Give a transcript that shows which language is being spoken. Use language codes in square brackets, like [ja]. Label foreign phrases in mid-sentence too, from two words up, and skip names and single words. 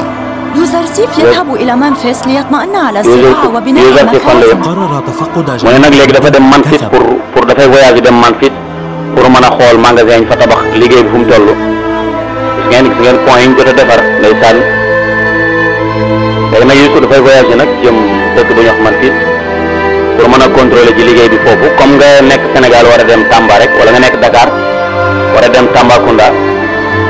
[ar] يوزرسيف يذهب إلى منفس ليطمئن على الزراعة وبناء المخازن. قرر تفقد [wo] mu ne nag léegi dafa dem Memphis pour dafay voyage dem Memphis pour mën a xool magasin yi fa tabax liggéey bi fu mu toll gis ngeen point yi ñu jot a defar ndeysaan léegi nag Youssouf dafay voyage nag jëm dëkk bu ñuy wax Memphis pour mën a contrôler ci liggéey bi foofu comme nga nekk Sénégal war a dem Tamba rek wala nga nekk Dakar war a dem Tambacounda